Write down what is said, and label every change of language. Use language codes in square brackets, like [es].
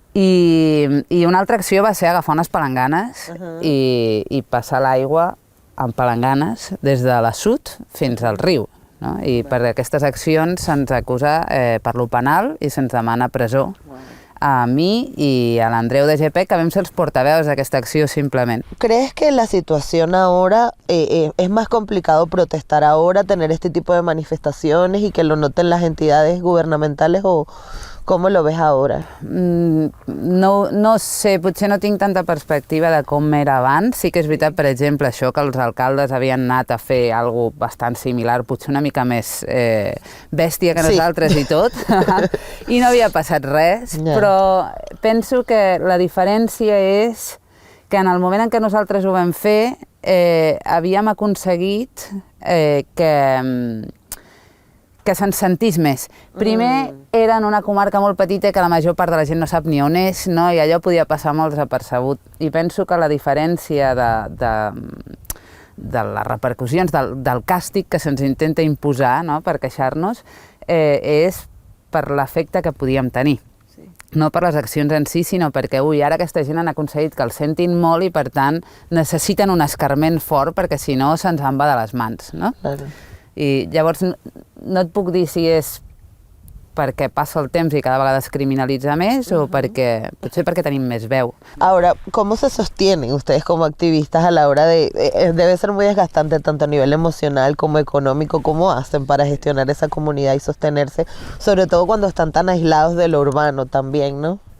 [ca] I una altra acció va ser agafar unes palanganes i passar l'aigua amb palanganes des de l'assut fins al riu, no? I per aquestes accions se'ns acusa per lo penal i se'ns demana presó a [es] mí y al [ca] Andreu de GP, que vam ser els portaveus d'aquesta acció simplement. [es] ¿Crees que la situación ahora es más complicado protestar ahora, tener este tipo de manifestaciones y que lo noten las entidades gubernamentales o cómo lo ves ahora? [ca] No sé, potser no tinc tanta perspectiva de com era abans. Sí que és veritat, per exemple, això que els alcaldes havien anat a fer alguna cosa bastant similar, potser una mica més bèstia que nosaltres i tot, i no havia passat res, però penso que la diferència és que en el moment en què nosaltres ho vam fer havíem aconseguit que se'n sentís més. Primer, era en una comarca molt petita que la major part de la gent no sap ni on és, no? I allò podia passar molt desapercebut. I penso que la diferència de les repercussions, del càstig que se'ns intenta imposar, no? Per queixar-nos, és per l'efecte que podíem tenir. No per les accions en si, sinó perquè ara aquesta gent han aconseguit que el sentin molt i, per tant, necessiten un escarment fort perquè, si no, se'ns en va de les mans, no? [es] Claro. [ca] I llavors no et puc dir si és perquè passa el temps i cada vegada es criminalitza més o potser perquè tenim més veu. [es] Ahora, ¿cómo se sostienen ustedes como activistas a la hora de... debe ser muy desgastante tanto a nivel emocional como económico. ¿Cómo hacen para gestionar esa comunidad y sostenerse? Sobre todo cuando están tan aislados de lo urbano también, ¿no?